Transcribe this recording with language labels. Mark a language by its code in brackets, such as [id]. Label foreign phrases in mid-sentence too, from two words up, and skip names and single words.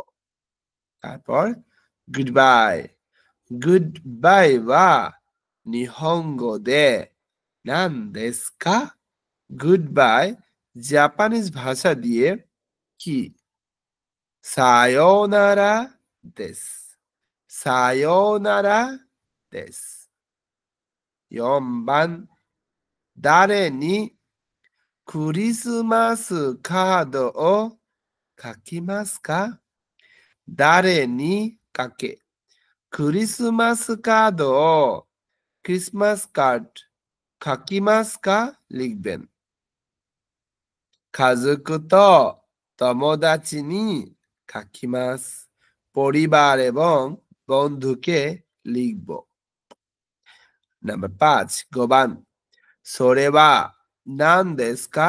[ja] তারপর [en] good bye good bye [ja] は日本語で何ですか? [en] good bye [bn] জাপানিজ ভাষা দিয়ে কি? [ja] さようならです. さようならです. 4번誰にクリスマスカードを書きますか？誰にかけクリスマスカードをクリスマスカード書きますか লিখবেন। 家族と友達に書きます. [bn] পরিবার এবং বন্ধুকে লিখব। [ja] নাম্বার 5 5번 それは何ですか?